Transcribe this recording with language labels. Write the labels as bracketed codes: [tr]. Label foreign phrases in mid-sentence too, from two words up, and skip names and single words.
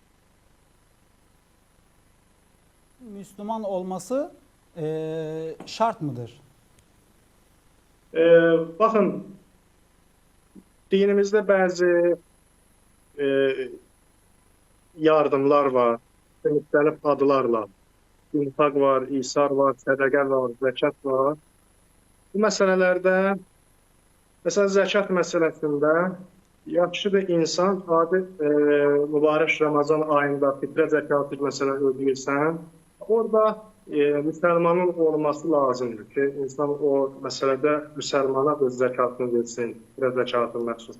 [tr] Müslüman olması şart mıdır? Bakın, dinimizde bazı yardımlar var, [az] müxtəlif adlarla. İnfak var, İsar var, sədəqə var, zəkat var. Bu məsələlərdə, məsələn, zəkat məsələsində yaxşıdır insan adi mübarək Ramazan ayında fitrə zəkatı məsələn ödəyirsən, orada müsəlmanın olması lazımdır ki, insan o məsələdə müsəlmana öz zəkatını versin, fitrə zəkatının məxsusunda.